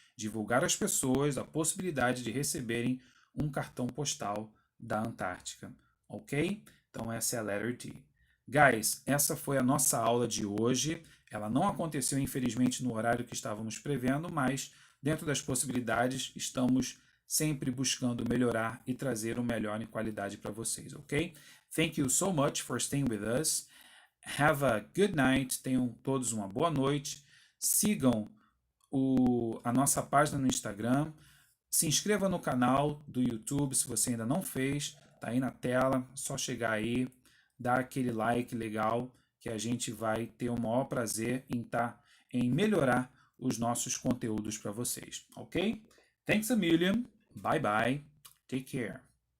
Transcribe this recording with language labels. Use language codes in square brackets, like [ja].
[pt] Divulgar às pessoas a possibilidade de receberem um cartão postal da Antártica, ok? Então, essa é a letter D. Guys, essa foi a nossa aula de hoje. Ela não aconteceu, infelizmente, no horário que estávamos prevendo, mas dentro das possibilidades, estamos sempre buscando melhorar e trazer o melhor em qualidade para vocês, ok? [en] Thank you so much for staying with us. Have a good night. [pt] Tenham todos uma boa noite. Sigam a nossa página no Instagram. Se inscreva no canal do YouTube se você ainda não fez. Tá aí na tela, só chegar aí, dar aquele like legal que a gente vai ter o maior prazer em melhorar os nossos conteúdos para vocês, ok? [en] Thanks a million. Bye bye. Take care.